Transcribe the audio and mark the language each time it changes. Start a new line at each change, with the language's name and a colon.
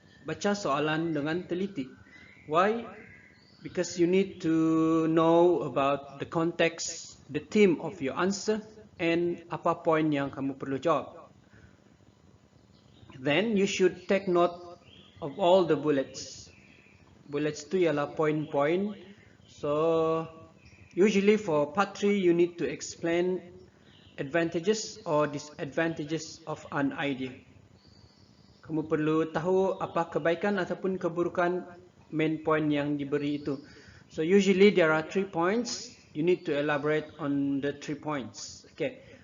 Malay: Baca soalan dengan teliti.
English: Why? Because you need to know about the context, the theme of your answer, and
Malay: apa poin yang kamu perlu jawab.
English: Then you should take note of all the bullets.
Malay: Bullets tu ialah poin-poin.
English: So usually for part 3 you need to explain advantages or disadvantages of an idea.
Malay: Kamu perlu tahu apa kebaikan ataupun keburukan main point yang diberi itu.
English: So usually there are 3 points. You need to elaborate on the 3 points. Okay.